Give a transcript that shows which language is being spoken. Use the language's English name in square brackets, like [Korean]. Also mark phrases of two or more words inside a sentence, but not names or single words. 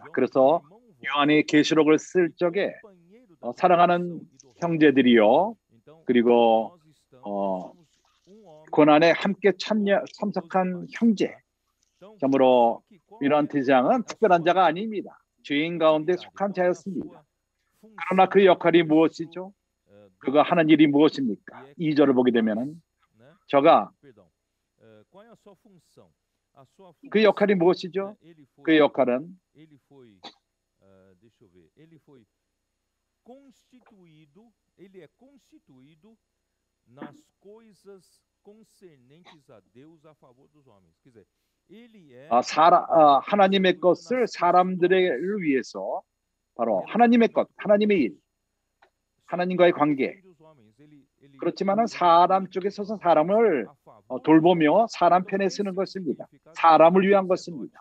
[Korean] 그래서 요한이 계시록을 쓸 적에 사랑하는 형제들이요, 그리고 고난에 함께 참석한 형제, 참으로 이런 대제사장은 특별한 자가 아닙니다. 죄인 가운데 속한 자였습니다. 그러나 그 역할이 무엇이죠? 그가 하는 일이 무엇입니까? 2절을 보게 되면은 저가 그 역할이 무엇이죠? 그 역할은 [Portuguese] ele é constituído nas coisas concernentes a Deus a favor dos homens. Quer dizer, ele é [Korean] 하나님의 것을 사람들을 위해서 바로 하나님의 것, 하나님의 일, 하나님과의 관계. 그렇지만은 사람 쪽에 서서 사람을 돌보며 사람 편에 쓰는 것입니다. 사람을 위한 것입니다.